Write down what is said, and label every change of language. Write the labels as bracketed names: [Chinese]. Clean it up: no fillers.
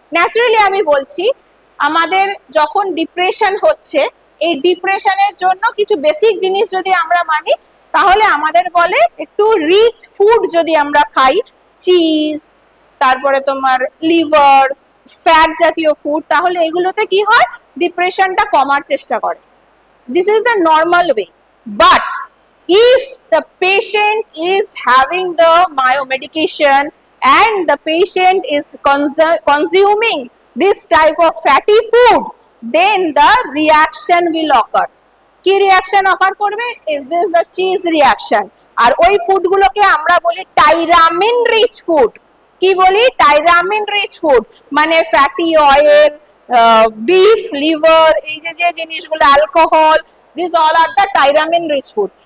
[Bangla] Naturally আমি বলছি, আমাদের যখন ডিপ্রেশন হচ্ছে, এই ডিপ্রেশনের জন্য কিছু বেসিক জিনিস যদি আমরা মানি, তাহলে আমাদের বলে একটু রিচ ফুড যদি আমরা খাই, চিজ, তারপরে তোমার লিভার, ফ্যাট জাতীয় ফুড, তাহলে এগুলোতে কি হয়? ডিপ্রেশনটা কমার চেষ্টা করে। This is the normal way. [English] But if the patient is having the mayo medication, and the patient is consuming this type of fatty food, then the reaction will occur. [Bangla] কি reaction অকার করবে? Is this the cheese reaction. আর ওই ফুডগুলোকে আমরা বলি টাইরামিন rich food. কি বলি? টাইরামিন rich food, মানে fatty oil, beef liver, এই যে যে জিনিসগুলো, alcohol, this all are the টাইরামিন rich food.